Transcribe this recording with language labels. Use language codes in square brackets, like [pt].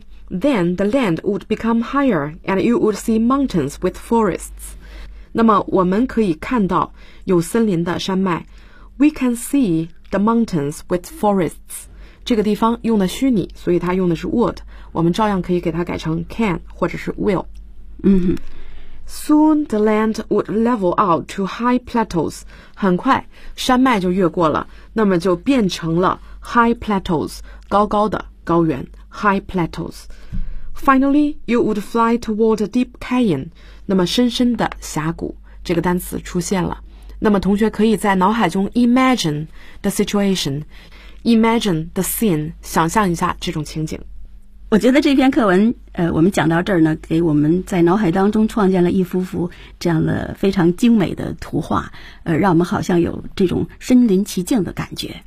[en] Then the land would become higher, and you would see mountains with forests. [zh] 那么我们可以看到有森林的山脉。 [en] We can see the mountains with forests. [zh] 这个地方用的虚拟，所以它用的是 [en] would。 [zh] 我们照样可以给它改成 can 或者是 will。 Mm-hmm. [en] Soon the land would level out to high plateaus. [zh] 很快山脉就越过了，那么就变成了 high plateaus， 高高的高原 high plateaus. [en] Finally, you would fly toward a deep canyon. [zh] 那么深深的峡谷，这个单词出现了。那么同学可以在脑海中 [en] imagine the situation, imagine the scene, [zh] 想象一下这种情景。我觉得这篇课文我们讲到这儿呢，给我们在脑海当中创建了一幅幅这样的非常精美的图画，让我们好像有这种身临其境的感觉。